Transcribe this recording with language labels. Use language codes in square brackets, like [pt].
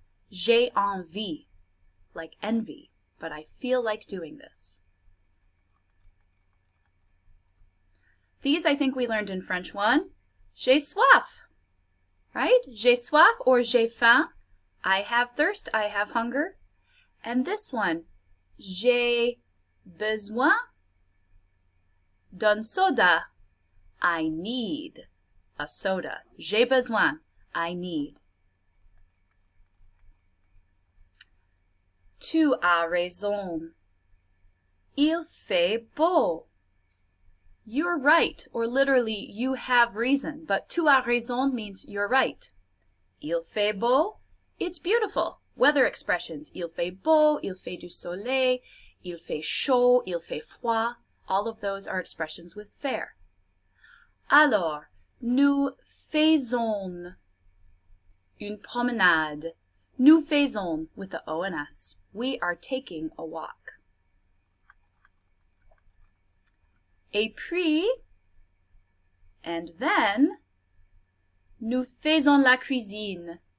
[fr] J'ai envie, [en] like envy, but I feel like doing this. These I think we learned in French 1. [fr] J'ai soif, [en] right? [fr] J'ai soif [en] or [fr] j'ai faim. [en] I have thirst, I have hunger. And this one, [fr] j'ai besoin d'un soda. [en] I need a soda. [fr] J'ai besoin, [en] I need. [fr] Tu as raison. Il fait beau. [en] You're right, or literally, you have reason, but [fr] tu as raison [en] means you're right. [fr] Il fait beau, [en] it's beautiful. Weather expressions, [fr] il fait beau, il fait du soleil, il fait chaud, il fait froid. [en] All of those are expressions with faire. [fr] Alors, nous faisons une promenade. Nous faisons [en] with the O and S. We are taking a walk. [fr] Et puis, [en] and then, [fr] nous faisons la cuisine.